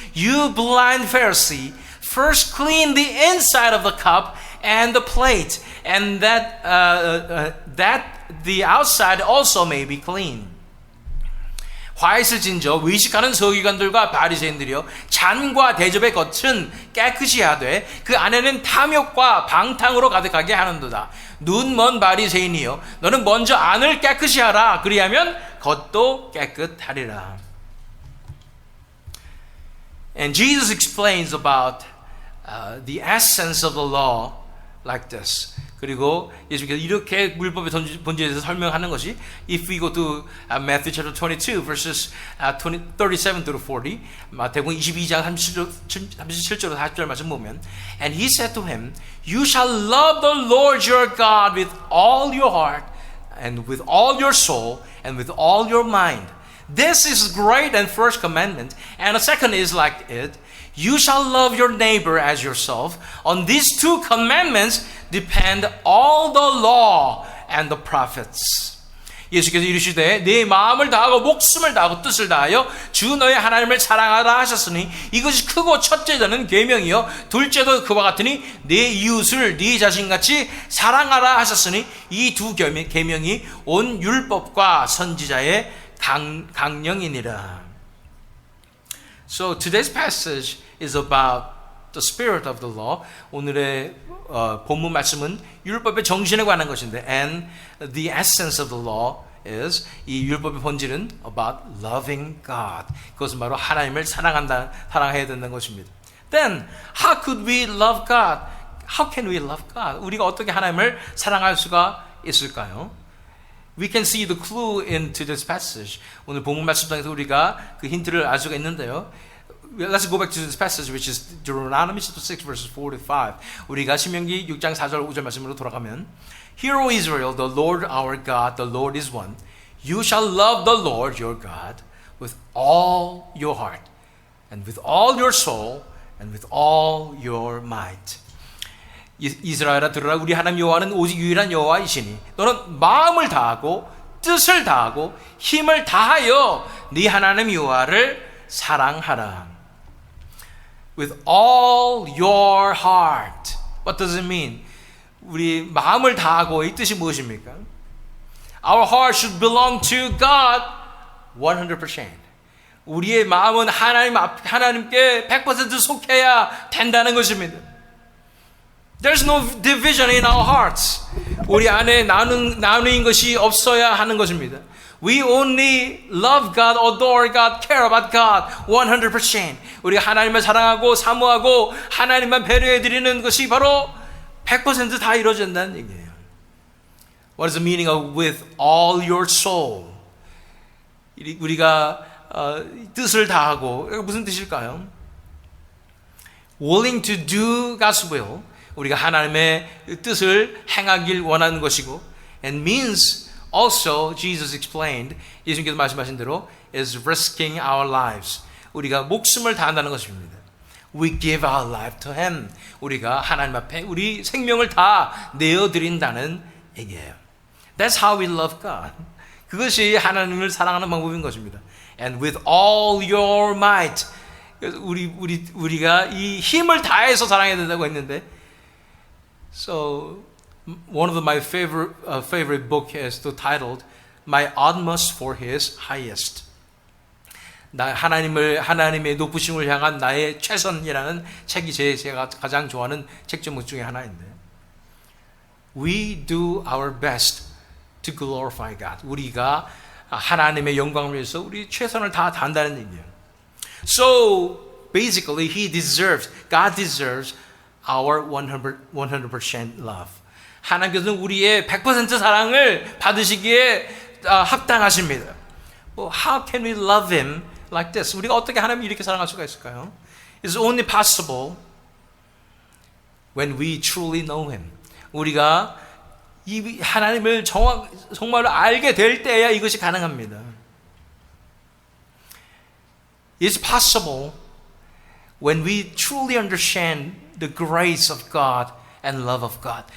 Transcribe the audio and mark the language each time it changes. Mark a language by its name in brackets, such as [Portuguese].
[English] You blind Pharisee, first clean the inside of the cup and the plate, and that the outside also may be clean. [Korean] 화이슬 진저 의식하는 서기관들과 바리새인들이여 잔과 대접의 겉은 깨끗이 하되 그 안에는 탐욕과 방탕으로 가득하게 하는도다. 눈 먼 바리새인이여 너는 먼저 안을 깨끗이 하라. 그리하면 겉도 깨끗하리라. [English] And Jesus explains about the essence of the law like this. [Korean] 그리고 예수님께서 이렇게 율법의 본질에 대해서 설명하는 것이 [English] If we go to Matthew chapter 22 verses 37 through 40 [Korean] 마태복음 22장 37절로 40절 말씀 보면 [English] And he said to him You shall love the Lord your God with all your heart and with all your soul and with all your mind. This is great and first commandment, and the second is like it. You shall love your neighbor as yourself. On these two commandments depend all the law and the prophets. [Korean] 예수께서 이르시되 네 마음을 다하고 목숨을 다하고 뜻을 다하여 주 너의 하나님을 사랑하라 하셨으니 이것이 크고 첫째는 계명이요 둘째도 그와 같으니 네 이웃을 네 자신같이 사랑하라 하셨으니 이 두 계명이 온 율법과 선지자의 강령이니라. [English] So today's passage is about the spirit of the law. [Korean] 오늘의 본문 말씀은 율법의 정신에 관한 것인데, [English] and the essence of the law is [Korean] 이 율법의 본질은 [English] about loving God. [Korean] 그것은 바로 하나님을 사랑해야 된다는 것입니다. [English] Then how could we love God? How can we love God? [Korean] 우리가 어떻게 하나님을 사랑할 수가 있을까요? [English] We can see the clue into this passage. [Korean] 오늘 본문 말씀 통해서 우리가 그 힌트를 알 수가 있는데요. [English] Let's go back to this passage, which is Deuteronomy chapter 6, verses 4 to 5. [Korean] 우리가 신명기 6장 4절 5절 말씀으로 돌아가면 [English] Hear, O Israel, the Lord our God, the Lord is one. You shall love the Lord your God with all your heart and with all your soul and with all your might. [Korean] 이스라엘아 들으라 우리 하나님 여호와는 오직 유일한 여호와이시니 너는 마음을 다하고 뜻을 다하고 힘을 다하여 네 하나님 여호와를 사랑하라. [English] With all your heart. What does it mean? [Korean] 우리 마음을 다하고 이 뜻이 무엇입니까? [English] Our heart should belong to God 100%. [Korean] 우리의 마음은 하나님께 100% 속해야 된다는 것입니다. [English] There's no division in our hearts. [Korean] 우리 안에 나누는 것이 없어야 하는 것입니다. [English] We only love God, adore God, care about God 100%. [Korean] 우리가 하나님을 사랑하고 사모하고 하나님만 배려해드리는 것이 바로 100% 다 이루어진다는 얘기예요. [English] What is the meaning of with all your soul? [Korean] 우리가 뜻을 다하고 무슨 뜻일까요? [English] Willing to do God's will. [Korean] 우리가 하나님의 뜻을 행하길 원하는 것이고 [English] and means also Jesus explained [Korean] 예수님께서 말씀하신 대로 [English] is risking our lives. [Korean] 우리가 목숨을 다한다는 것입니다. [English] We give our life to Him. [Korean] 우리가 하나님 앞에 우리 생명을 다 내어드린다는 얘기예요. [English] That's how we love God. [Korean] 그것이 하나님을 사랑하는 방법인 것입니다. [English] And with all your might. [Korean] 우리가 이 힘을 다해서 사랑해야 된다고 했는데 [English] So one of my favorite book is titled My Utmost for His Highest. [Korean] 하나님의 높으심을 향한 나의 최선이라는 책이 제가 가장 좋아하는 책 제목 중에 하나인데. [English] We do our best to glorify God. [Korean] 우리가 하나님의 영광을 위해서 우리 최선을 다 다한다는 얘기예요. [English] So basically, God deserves our 100% love. [Korean] 하나님께서는 우리의 100% 사랑을 받으시기에 합당하십니다. [English] Well, how can we love Him like this? [Korean] 우리가 어떻게 하나님을 이렇게 사랑할 수가 있을까요? [English] It's only possible When we truly know Him. [Korean] 우리가 이 하나님을 정말로 알게 될 때야 이것이 가능합니다. [English] It's possible when we truly understand the grace of God and love of God.